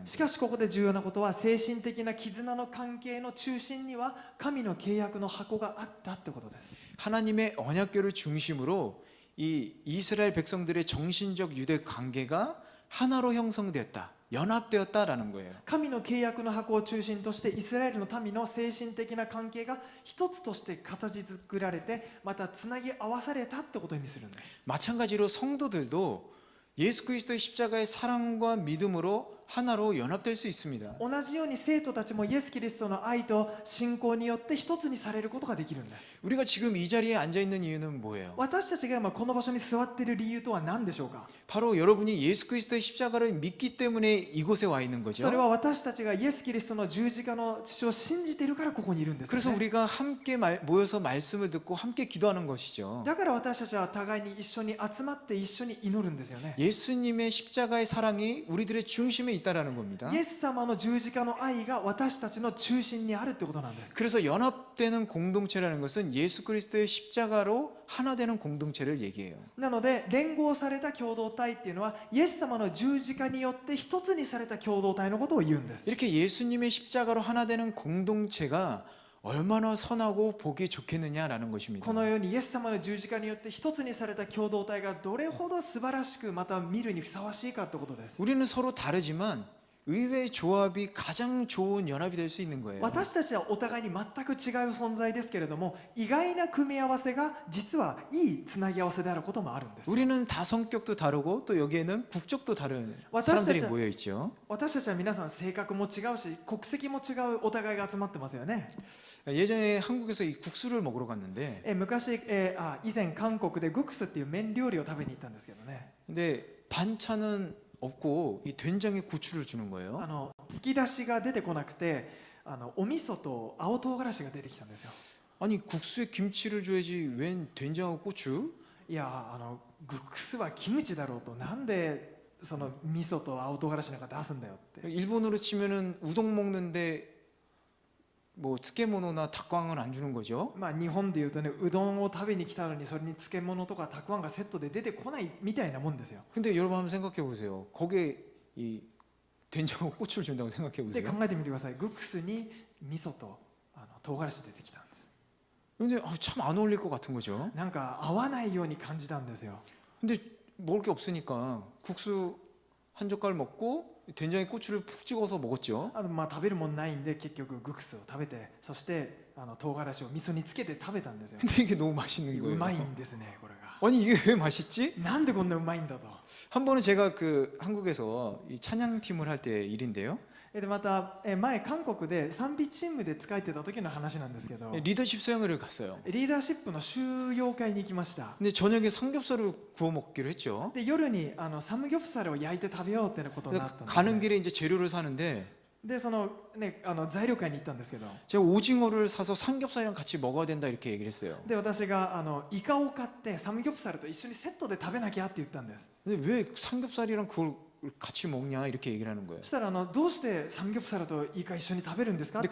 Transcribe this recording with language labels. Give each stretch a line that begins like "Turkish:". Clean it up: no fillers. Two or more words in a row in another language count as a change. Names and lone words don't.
Japanese: し
Korean: 거예요.
Japanese: かしここで重要なことは、精神的な絆の関係の中心には神の契約の箱があったってことです。
Korean: 하나님의 언약궤를 중심으로 이 이스라엘 백성들의 정신적 유대 관계가 하나로 형성됐다, 연합되었다라는 거예요.
Japanese: 神の契約の箱を中心としてイスラエルの民の精神的な関係が一つとして形作られて、またつなぎ合わされたってことを意味するんです。
Korean: 마찬가지로 성도들도 예수 그리스도의 십자가의 사랑과 믿음으로 하나로 연합될 수 있습니다.
Japanese: 同じように生徒たちもイエス・キリストの愛と信仰によって一つにされることができるんです。
Korean: 우리가 지금 이 자리에 앉아 있는 이유는 뭐예요?
Japanese: 私たちが今この場所に座っている理由とは何でしょうか。
Korean: 바로 여러분이 예수 그리스도의 십자가를 믿기 때문에 이곳에 와 있는
Japanese: そ
Korean: 거죠.
Japanese: れは私たちがイエス・キリストの十字架の父を信じているからここにいるんですよ
Korean: 그래서
Japanese: ね。
Korean: 우리가 함께 모여서 말씀을 듣고 함께 기도하는 것이죠.
Japanese: だから私たちは互いに一緒に集まって一緒に祈るんですよね。
Korean: 예수님의 십자가의 사랑이 우리들의 중심에 있다라는 겁니다.
Japanese: イエス様の十字架の愛が私たちの中心にあるってことなんです。
Korean: 그래서 연합되는 공동체라는 것은 예수 그리스도의 십자가로 하나 되는 공동체를 얘기해요.
Japanese: なので連合された共同体っていうのはイエス様の十字架によって一つにされた共同体のことを言うんです。
Korean: 이렇게 예수님의 십자가로 하나 되는 공동체가 얼마나 선하고 보기 좋겠느냐라는 것입니다.
Japanese: このようにイエス様の十字架によって一つにされた共同体がどれほど素晴らしくまた見るにふさわしいかってことです。
Korean: 우리는 서로 다르지만 의외의 조합이 가장 좋은 연합이 될 수 있는 거예요.
Japanese: 私たちはお互いに全く違う存在ですけれども、意外な組み合わせが実はいいつなぎ合わせであることもあるんです。
Korean: 우리는 다 성격도 다르고 또 여기에는 국적도 다른 와타시타치- 사람들이 모여 있죠.
Japanese: 私たちは皆さん性格も違うし国籍も違うお互いが集まってますよね。
Korean: 예전에 한국에서 이 국수를 먹으러 갔는데
Japanese: 昔、以前韓国でグクスっていう麺料理を食べに行ったんですけどね。
Korean: 근데 반찬은 없고 이 된장에 고추를 주는 거예요.
Japanese: 突き出しが出てこなくてお味噌と青唐辛子が出てきたんですよ。
Korean: 아니 국수에 김치를 줘야지 웬 된장하고 고추?
Japanese: いやグクスはキムチだろうと、なんでその味噌と青唐辛子なんか出すんだよって。
Korean: 일본으로 치면은 우동 먹는데 뭐 漬物나 닭광은 안 주는 거죠.
Japanese: まあ日本でいうとね、うどんを食べに来たのにそれに漬物とかたくあんがセットで出てこないみたいなもんですよ。
Korean: 근데 여러분 한번 생각해 보세요. 거기에 이 된장하고 고추를 준다고 생각해
Japanese: で
Korean: 보세요.
Japanese: 考えてみてください。グクスに味噌と唐辛子出てきたんです。
Korean: 근데 참 안 어울릴 것 같은 거죠.
Japanese: なんか合わないように感じたんですよ。
Korean: 근데 먹을 게 없으니까 국수 한 젓갈 먹고 된장에 고추를 푹 찍어서 먹었죠.
Japanese: まあ食べるもんないんで結局グクスを食べて、そして唐辛子を味噌につけて食べたんですよ。
Korean: 근데 이게 너무 맛있는
Japanese: う
Korean: 거예요.
Japanese: まいんですね、これが。
Korean: 아니 이게 왜 맛있지?
Japanese: なんでこんなうまいんだと。
Korean: 한 번은 제가 그 한국에서 이 찬양팀을 할 때 일인데요.
Japanese: でまた前韓国で賛美チームで使えてた時の話なんですけど、
Korean: 리더십 수양회를 갔어요.
Japanese: リーダーシップの収容会に行きました。
Korean: 근데 저녁에 삼겹살을 구워 먹기로 했죠.
Japanese: で夜にサムギョプサルを焼いて食べようってことになったんです、
Korean: 가는
Japanese: ね。
Korean: 길에 이제 재료를 사는데
Japanese: でそのね材料会に行ったんですけど、
Korean: 제가 오징어를 사서 삼겹살이랑 같이 먹어야 된다 이렇게 얘기를 했어요.
Japanese: で私がイカを買ってサムギョプサルと一緒にセットで食べなきゃって言ったんです。
Korean: 근데 왜 삼겹살이랑 그걸 같이 먹냐 이렇게 얘기를 하는 거예요.
Japanese: そしたらどうしてサムギョプサルとイカ一緒に食べるんですかっ